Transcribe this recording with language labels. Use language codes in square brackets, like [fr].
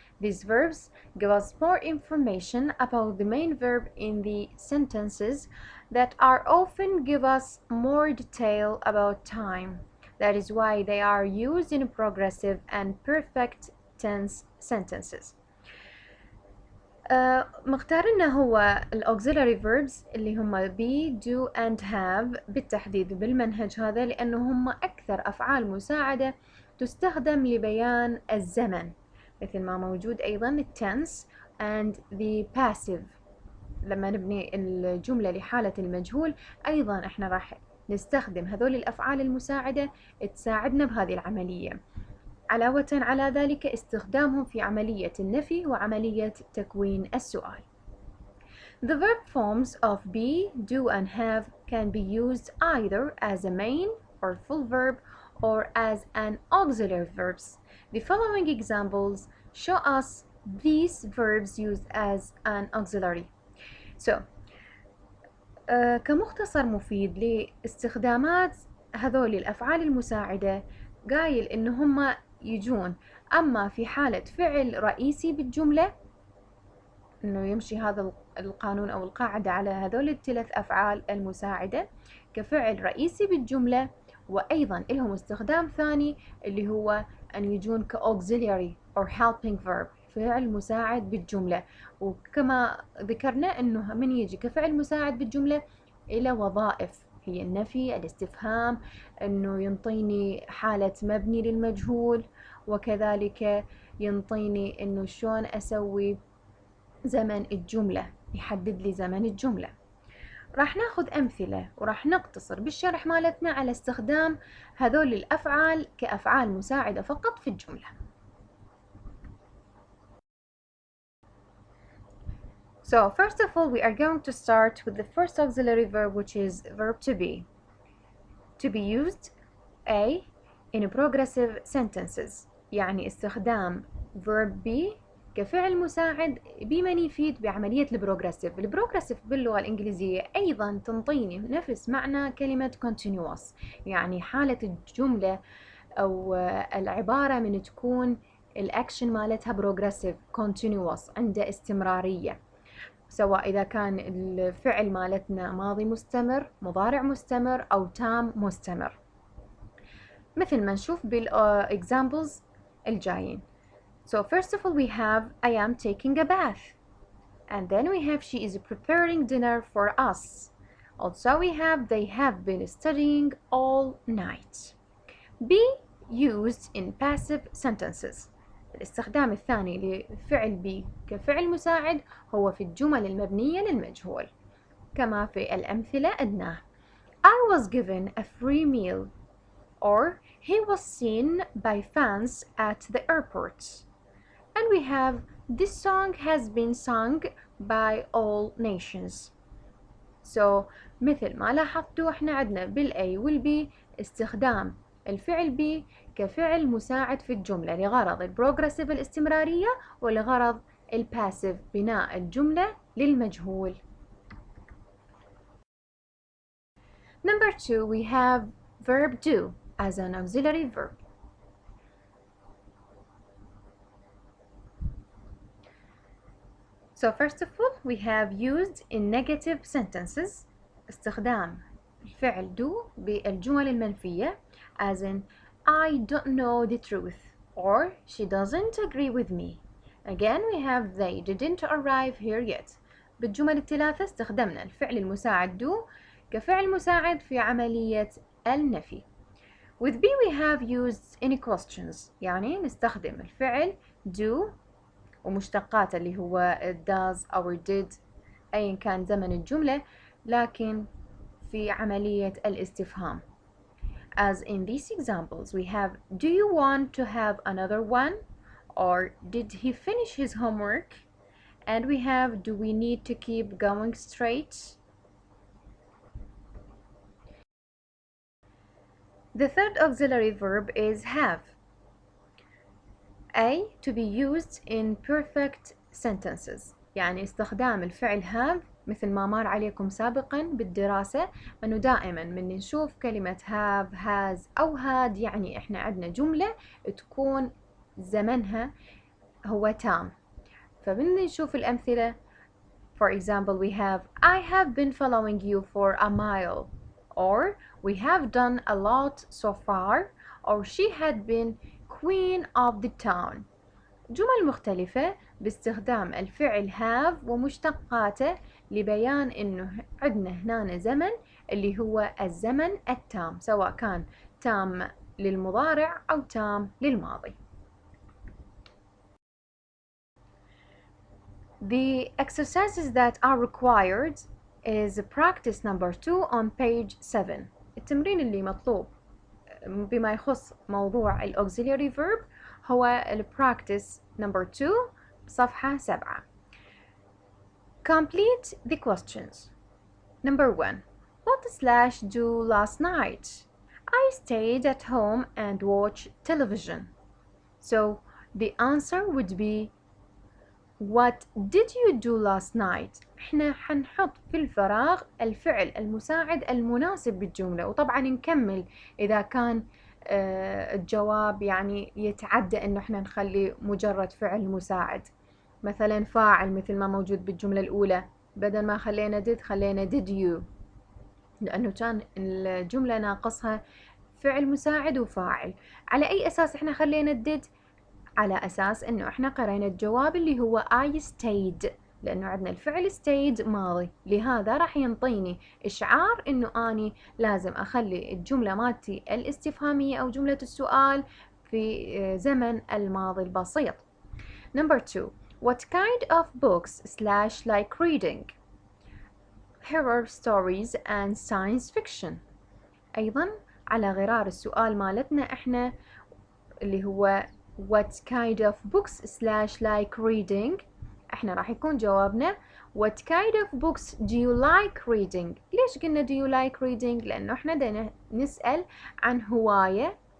[en] These verbs give us more information about the main verb in the sentences that are often give us more detail about time. That is why they are used in progressive and perfect tense sentences. [ar] مختارنا هو الauxiliary verbs اللي هم [en] be, do and have [ar] بالتحديد بالمنهج هذا لأنه هم أكثر أفعال مساعدة تستخدم لبيان الزمن، مثل ما موجود أيضا [en] tense and the passive. [ar] لما نبني الجملة لحالة المجهول أيضا إحنا راح نستخدم هذول الأفعال المساعدة تساعدنا بهذه العملية. علاوة على ذلك استخدامهم في عملية النفي وعملية تكوين السؤال. [en] The verb forms of be, do and have can be used either as a main or full verb or as an auxiliary verbs. The following examples show us these verbs used as an auxiliary. [ar] So, كمختصر مفيد لاستخدامات هذول الأفعال المساعدة قايل إن هم يجون أما في حالة فعل رئيسي بالجملة، إنه يمشي هذا القانون أو القاعدة على هذول الثلاث أفعال المساعدة كفعل رئيسي بالجملة، وأيضا لهم استخدام ثاني اللي هو أن يجون ك [en] auxiliary or helping verb [ar] فعل مساعد بالجملة. وكما ذكرنا أنه من يجي كفعل مساعد بالجملة إلى وظائف هي النفي، الاستفهام، أنه ينطيني حالة مبني للمجهول، وكذلك ينطيني أنه شلون أسوي زمن الجملة، يحدد لي زمن الجملة. راح ناخذ أمثلة وراح نقتصر بالشرح مالتنا على استخدام هذول الأفعال كأفعال مساعدة فقط في الجملة. [en] So first of all, we are going to start with the first auxiliary verb, which is verb to be. To be used A in progressive sentences، [ar] يعني استخدام verb be كفعل مساعد بمن يفيد بعملية البروغريسيف. البروغريسيف باللغة الإنكليزية أيضا تنطيني نفس معنى كلمة continuous، يعني حالة الجملة أو العبارة من تكون الأكشن مالتها بروغريسيف continuous عند استمرارية، سواء إذا كان الفعل مالتنا ماضي مستمر، مضارع مستمر أو تام مستمر، مثل ما نشوف بالexamples الجايين. [en] So first of all we have I am taking a bath, and then we have she is preparing dinner for us. Also we have they have been studying all night. Be used in passive sentences. [ar] الاستخدام الثاني لفعل be كفعل مساعد هو في الجمل المبنية للمجهول، كما في الأمثلة أدناه. [en] I was given a free meal, or he was seen by fans at the airport. And we have this song has been sung by all nations. [ar] So مثل ما لاحظتوا احنا عندنا بالA والB استخدام الفعل be كفعل مساعد في الجملة لغرض البروغريسيف الاستمرارية ولغرض الباسيف بناء الجملة للمجهول. [en] Number 2, we have verb do as an auxiliary verb. So first of all, we have used in negative sentences [ar] استخدام الفعل do بالجمل المنفية [en] as in I don't know the truth, or she doesn't agree with me. Again we have they didn't arrive here yet. [ar] بالجمل الثلاثة استخدمنا الفعل المساعد do كفعل مساعد في عملية النفي. [en] With be we have used any questions، [ar] يعني نستخدم الفعل do ومشتقاته اللي هو does أو did أيا كان زمن الجملة، لكن في عملية الاستفهام. [en] As in these examples we have do you want to have another one, or did he finish his homework, and we have do we need to keep going straight. The third auxiliary verb is have. A, to be used in perfect sentences، [ar] يعني استخدام الفعل have مثل ما مر عليكم سابقا بالدراسة، أنه دائما من نشوف كلمة have has أو had يعني إحنا عندنا جملة تكون زمنها هو تام. فبدنا نشوف الأمثلة. [en] For example we have I have been following you for a mile, or we have done a lot so far, or she had been queen of the town. [ar] جمل مختلفة باستخدام الفعل have ومشتقاته لبيان انه عندنا هنا زمن اللي هو الزمن التام، سواء كان تام للمضارع او تام للماضي. [en] The exercises that are required is practice number 2 on page 7. [ar] التمرين اللي مطلوب بما يخص موضوع ال auxiliary verb هو ال [en] practice number 2 [ar] صفحة 7. [en] Complete the questions. Number 1. What did / do last night? I stayed at home and watched television. So the answer would be What did you do last night? [ar] احنا حنحط في الفراغ الفعل المساعد المناسب بالجملة، وطبعا نكمل إذا كان الجواب يعني يتعدى إنه احنا نخلي مجرد فعل مساعد، مثلا فاعل مثل ما موجود بالجملة الأولى، بدل ما خلينا did خلينا did you، لأنه كان الجملة ناقصها فعل مساعد وفاعل. على أي أساس احنا خلينا did؟ على أساس إنه إحنا قرينا الجواب اللي هو [en] I stayed، [ar] لأنه عندنا الفعل stayed ماضي، لهذا راح ينطيني إشعار إنه أني لازم أخلي الجملة مالتي الاستفهامية أو جملة السؤال في زمن الماضي البسيط. [en] Number 2. What kind of books / like reading? Horror stories and science fiction. [ar] أيضا على غرار السؤال مالتنا إحنا اللي هو [en] What kind of books / like reading؟ [ar] احنا راح يكون جوابنا [en] What kind of books do you like reading؟ [ar] ليش قلنا [en] do you like reading؟ [ar] لأنه احنا بدنا نسأل عن هواية